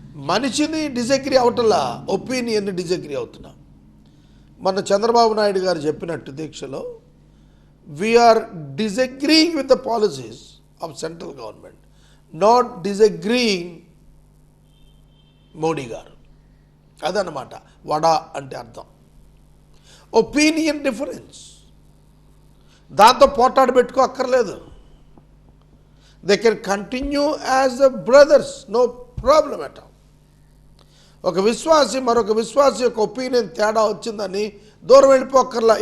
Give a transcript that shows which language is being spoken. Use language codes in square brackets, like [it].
[te] మనిషిని disagree అవటంలా, ఒపీనియన్ని disagree అవుతున్నా. మన చంద్రబాబు నాయుడు గారు చెప్పినట్టు దీక్షలో, [en] we are disagreeing with the policies of central government, not disagreeing Modi గారు. [te] అదనమాట వడా అంటే అర్థం. ఒపీనియన్ డిఫరెన్స్, దాంతో పోటాడు పెట్టుకో అక్కర్లేదు. [en] They can continue as the brothers, no problem at all. [te] ఒక విశ్వాసి మరొక విశ్వాసి యొక్క ఒపీనియన్ తేడా వచ్చిందని దూరం వెళ్ళిపోక్కర్లా.